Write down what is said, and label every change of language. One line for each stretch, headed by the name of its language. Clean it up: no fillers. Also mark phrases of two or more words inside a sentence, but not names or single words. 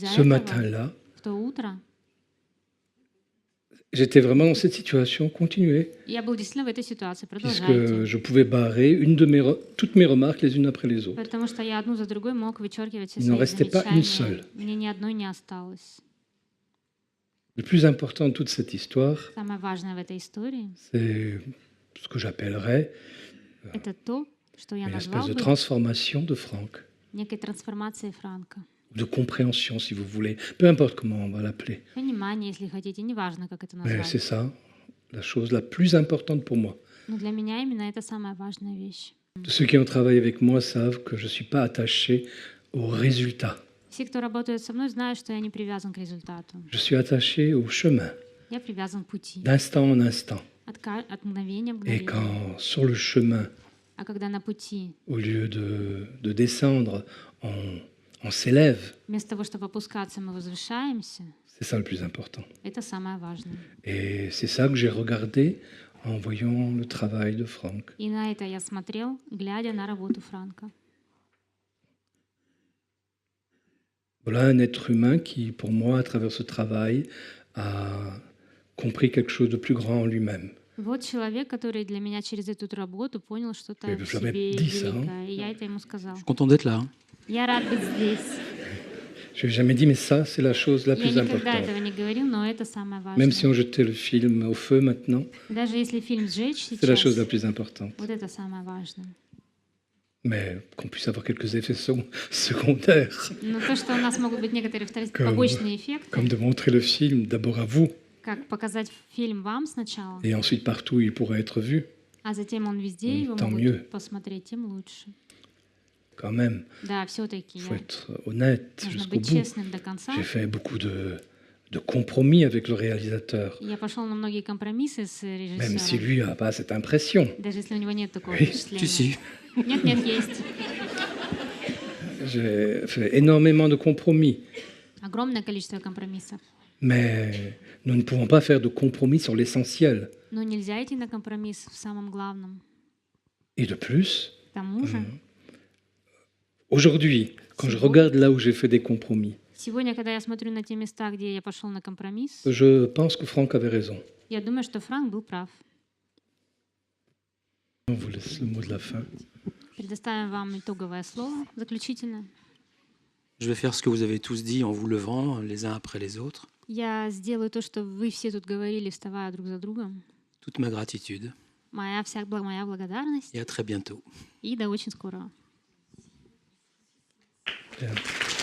French: ce
Russian: этого
French: matin-là,
Russian: в то утро
French: j'étais vraiment dans cette situation, continuer,
Russian: я был действительно в этой ситуации,
French: puisque
Russian: продолжайте.
French: je pouvais barrer toutes mes remarques les unes après les autres.
Russian: Потому что я одну за другой мог вычеркивать все
French: Il n'en
Russian: свои
French: restait pas une
Russian: замечания.
French: seule.
Russian: Мне ни одной не осталось.
French: Le plus important de toute cette histoire,
Russian: Самое важное в этой истории
French: c'est ce que j'appellerais —
Russian: это то, что я
French: une
Russian: назвал
French: espèce de
Russian: бы
French: transformation de Franck,
Russian: некой трансформацией Франка.
French: de compréhension si vous voulez, peu importe comment on va l'appeler.
Russian: Понимание, если хотите, неважно, как это
French: Mais c'est
Russian: назвать.
French: ça, la chose la plus importante pour moi.
Russian: Но для меня именно это самая важная вещь.
French: Ceux qui ont travaillé avec moi savent que je ne suis pas attaché au résultat.
Russian: Все, кто работает со мной, знают, что я не привязан к результату.
French: Je suis attaché au chemin,
Russian: Я привязан к пути.
French: d'instant en instant.
Russian: От мгновения в
French: Et
Russian: мгновение.
French: quand sur le chemin,
Russian: А когда на пути,
French: au lieu de descendre, on s'élève,
Russian: вместо того, чтобы опускаться, мы возвышаемся,
French: c'est ça le plus important.
Russian: это самое важное.
French: Et c'est ça que j'ai regardé en voyant le travail de Franck.
Russian: И на это я смотрел, глядя на работу Франка.
French: Voilà un être humain qui, pour moi, à travers ce travail, a compris quelque chose de plus grand en lui-même.
Russian: Вот человек, который для меня через эту работу понял что-то Я в бы
French: jamais
Russian: себе
French: dit ça,
Russian: великое. И я это ему сказал.
French: Je suis content d'être là. hein.
Russian: Я рад быть здесь.
French: Je n'ai jamais dit, mais ça, c'est la chose la
Russian: Я
French: plus
Russian: никогда
French: importante.
Russian: этого не говорил, но это самое
French: Même si
Russian: важное.
French: on jetait le film au feu maintenant,
Russian: Даже если фильм сжечь
French: c'est la chose la
Russian: сейчас,
French: plus importante.
Russian: вот это самое важное.
French: Mais qu'on puisse avoir quelques effets secondaires,
Russian: Но то, что у нас могут быть некоторые
French: Comme-
Russian: побочные эффекты,
French: comme de montrer le film d'abord à vous,
Russian: как показать фильм вам сначала,
French: et ensuite partout où il pourra être vu,
Russian: а затем он везде, его
French: tant
Russian: могут
French: mieux.
Russian: посмотреть, тем лучше.
French: quand même.
Russian: Да, все-таки
French: Il faut être honnête
Russian: нужно
French: jusqu'au
Russian: быть
French: bout.
Russian: честным до конца.
French: J'ai fait beaucoup de compromis avec le réalisateur,
Russian: Я пошел на многие компромиссы с
French: même si
Russian: режиссером,
French: lui n'a pas cette impression.
Russian: даже если у него нет такого
French: Oui.
Russian: впечатления.
French: Si, si.
Russian: Нет, нет, есть.
French: J'ai fait énormément de compromis,
Russian: Огромное количество компромиссов.
French: mais nous ne pouvons pas faire de compromis sur l'essentiel.
Russian: Но нельзя идти на компромисс в самом главном.
French: Et de plus,
Russian: К тому же,
French: aujourd'hui, quand je regarde là où j'ai fait des compromis,
Russian: сегодня, когда я смотрю на те места, где я пошел на компромисс,
French: je pense que Franck avait raison.
Russian: я думаю, что Франк был прав.
French: On vous laisse le mot de la fin.
Russian: Предоставим вам итоговое слово, заключительное.
French: Je vais faire ce que vous avez tous dit en vous levant les uns après les autres.
Russian: Я сделаю то, что вы все тут говорили, вставая друг за другом.
French: Toute ma gratitude.
Russian: Моя благодарность.
French: Et à très bientôt.
Russian: И до очень скорого.
French: Bien.